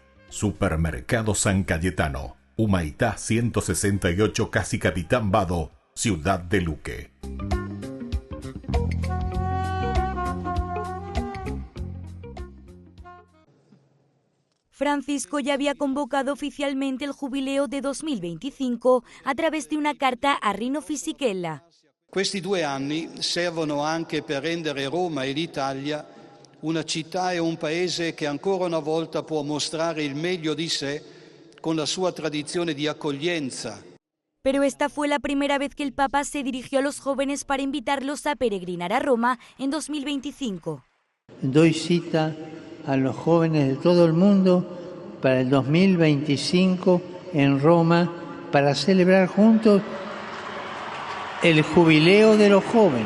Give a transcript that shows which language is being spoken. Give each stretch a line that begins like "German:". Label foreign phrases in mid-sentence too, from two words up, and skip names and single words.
Spanish: Supermercado San Cayetano, Humaitá 168, Casi Capitán Vado, ciudad de Luque. Francisco ya había convocado oficialmente el jubileo de 2025 a través de una carta a Rino Fisichella.
Italian: Questi 2 anni servono anche per rendere Roma e l'Italia una città e un paese che ancora una volta può mostrare il meglio di sé con la sua tradizione di accoglienza.
Spanish: Pero esta fue la primera vez que el Papa se dirigió a los jóvenes para invitarlos a peregrinar a Roma en 2025. Doy cita a los jóvenes de todo el mundo para el 2025 en Roma para celebrar juntos el jubileo de los jóvenes.